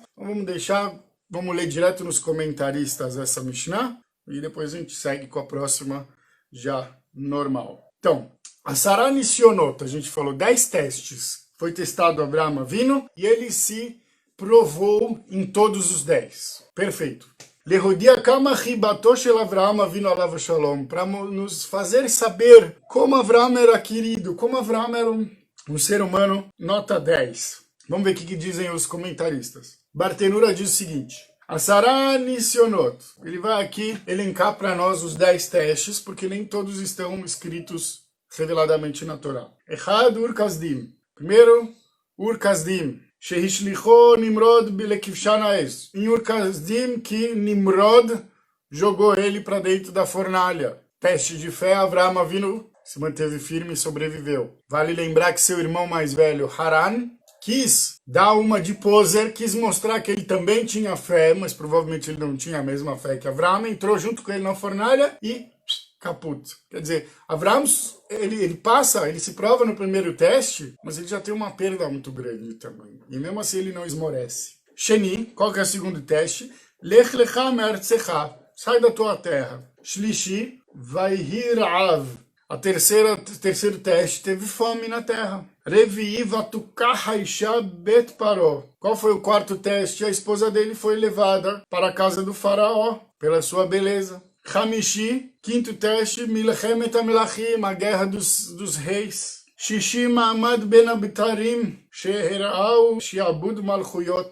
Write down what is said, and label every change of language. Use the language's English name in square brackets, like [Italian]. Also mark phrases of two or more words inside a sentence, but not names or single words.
[Portuguese] Então vamos ler direto nos comentaristas essa Mishnah e depois a gente segue com a próxima já normal. Então, [Hebrew] עשרה נסיונות, [Portuguese] a gente falou 10 testes. Foi testado Avraham Avinu e ele se provou em todos os 10. Perfeito. [Hebrew] להודיע כמה חיבתו של אברהם אבינו עליו השלום, [Portuguese] para nos fazer saber como Avraham era querido, como Avraham era um ser humano, nota 10. Vamos ver o que dizem os comentaristas. Bartenura diz o seguinte: [Hebrew] עשרה נסיונות. [Portuguese] Ele vai aqui elencar para nós os 10 testes, porque nem todos estão escritos reveladamente na Torá. Echad Ur-Kasdim. Primeiro, Ur-Kasdim. [Hebrew] שהשליכו נמרוד בכבשן האש. [Portuguese] Em Ur-Kasdim, que Nimrod jogou ele para dentro da fornalha. Teste de fé, Avraham Avinu se manteve firme e sobreviveu. Vale lembrar que seu irmão mais velho, Haran, quis dar uma de poser, quis mostrar que ele também tinha fé, mas provavelmente ele não tinha a mesma fé que Avraham, entrou junto com ele na fornalha e caput. Quer dizer, Avraham, ele se prova no primeiro teste, mas ele já tem uma perda muito grande também. E mesmo assim ele não esmorece. Sheni, qual que é o segundo teste? [Hebrew] לך לך מארצך, [Portuguese] sai da tua terra. [Hebrew] שלישי, ויהי רעב. [Portuguese] Terceiro teste, teve fome na terra. [Hebrew] רביעי ותקח האשה בית פרעה. [Portuguese] Qual foi o quarto teste? A esposa dele foi levada para a casa do faraó pela sua beleza. Hamishi, quinto teste, [Hebrew] מלחמת המלכים, [Portuguese] a guerra dos reis. [Hebrew] שישי מעמד בין הבתרים, שהראו שעבוד מלכויות.